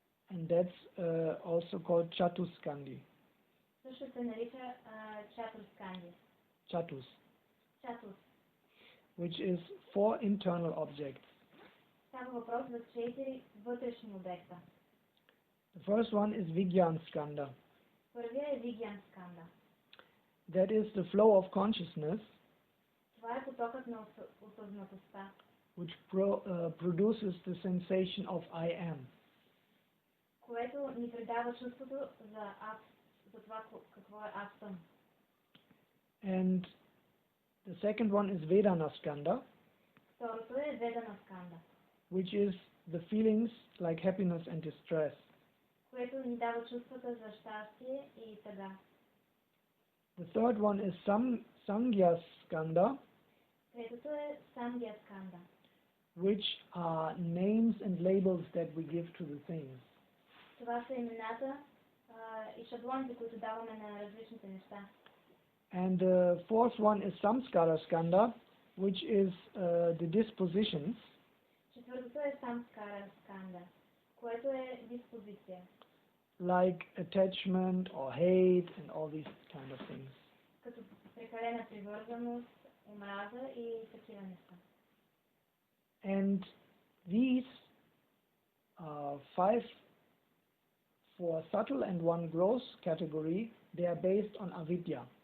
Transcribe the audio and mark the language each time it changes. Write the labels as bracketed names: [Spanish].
[English] And that's also called chatuskandi. [Bulgarian] Също се нарича чатусканди. [English] Chatus, [Bulgarian] Чатус. [English] which is 4 internal objects. [Bulgarian] Става въпрос за 4 вътрешни обекта. [English] The first one is Vigyan Skanda. [Bulgarian] Първия е Вигян сканда. [English] That is the flow of consciousness, [Bulgarian] Това е потокът на осъзнатостта, [English] which produces the sensation of I am. [Bulgarian] което ни предава чувството за това какво е аз съм. [English] And the second one is Vedana Skanda, [Bulgarian] Второто е Ведана сканда, [English] which is the feelings like happiness and distress. [Bulgarian] което ни дава чувствата за щастие и тъга. [English] The third one is Sangya Skanda, [Bulgarian] Третото е Сангия сканда, [English] which are names and labels that we give to the things. [Bulgarian] това са имената и шаблоните, които даваме на различните неща. [English] And the fourth one is Samskara Skanda, which is the dispositions, [Bulgarian] Четвъртото е Самскара сканда, което е диспозиция, [English] like attachment or hate and all these kind of things. [Bulgarian] като прекалена привързаност, омраза и такива неща. [English] And these 5 for subtle and 1 gross category, they are based on avidya.